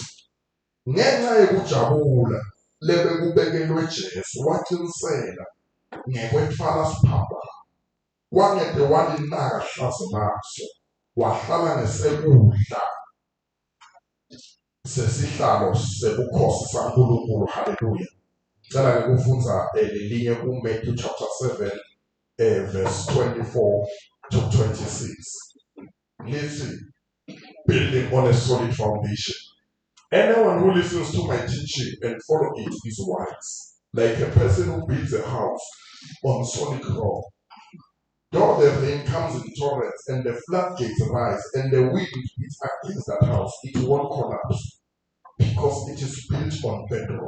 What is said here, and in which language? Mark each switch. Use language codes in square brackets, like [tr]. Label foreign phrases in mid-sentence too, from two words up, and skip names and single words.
[zu] Ngenxa yokujabula lebekubekelwe Jesu waqinisela ngekwethwala siphambana, wangede walinaka hlazo naso, wahlala ngesekudla sesihlalo sebukhosi saNkulunkulu. Haleluya. Ngicela ngikufunza lelinye kuMatthew [en] chapter 7 verse 24 to 26. Listen, building on a solid foundation. Anyone who listens to my teaching and follow it is wise, like a person who builds a house on solid rock. Though the rain comes in torrents and the floodgates rise and the wind beats against that house, it won't collapse because it is built on bedrock.